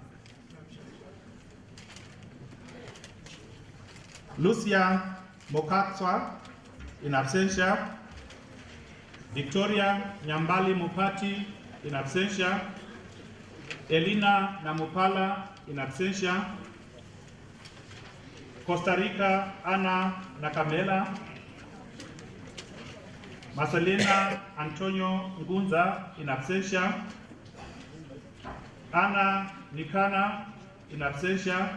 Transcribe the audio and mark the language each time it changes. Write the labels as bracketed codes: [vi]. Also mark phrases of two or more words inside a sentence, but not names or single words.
[en] Lucia Mokatswa [la] in absentia. [en] Victoria Nyambali Mupati [la] in absentia. [en] Elina Namupala [la] in absentia. [en] Costa Rica Ana Nakamela. Marcelina Antonio Ngunza [la] in absentia. [en] Ana Nikana [la] in absentia.